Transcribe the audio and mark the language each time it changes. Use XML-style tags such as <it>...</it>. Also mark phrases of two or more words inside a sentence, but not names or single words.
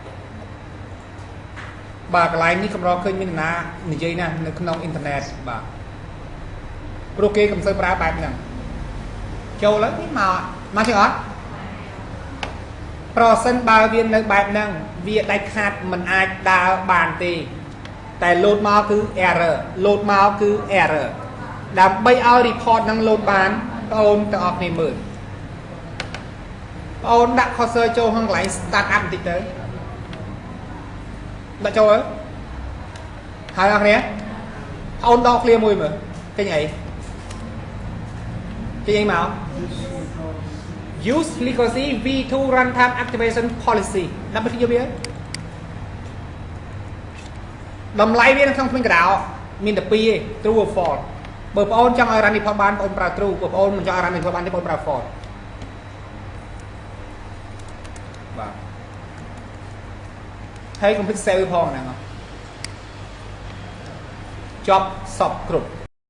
<km>បាទកន្លែងនេះកម្រឃើញមានណានិយាយណានៅក្នុងអ៊ីនធឺណិតបាទព្រោះគេកំសើប្រើបែបហ្នឹងចូលឡើងនេះមកចឹងអត់ប្រសិនបើវានៅបែបហ្នឹងវាដាច់ខាតមិនអាចដើរបានទេតែ load មកគឺ error ដើម្បីឲ្យ report ហ្នឹង load បានបងប្អូនទាំងអស់គ្នាមើលបងប្អូនដាក់ cursor ចូលក្នុងកន្លែង</km> <en>start up</en> <km>បន្តិចទៅដាក់ចូលហើយអរគ្នាបងប្អូនដក clear មួយមើលឃើញអី មក</km> <en>use legacy v2 runtime activation policy</en> <km>ដាក់ទៅយកវាតម្លៃវានៅក្នុងក្នុងកណ្ដោមានតែ2ទេ</km> <en>true or false</en> <km>បើបងប្អូនចង់ឲ្យ</km> <en>run report</en> <km>បានបងប្អូនប្រើ true បើបងប្អូនមិនចង់ឲ្យ</km> <en>run report</en> <km>បានទេបងប្អូនប្រើ false បាទហើយកុំភ្លេច save ផងហ្នឹងចប់សពគ្រប់</km>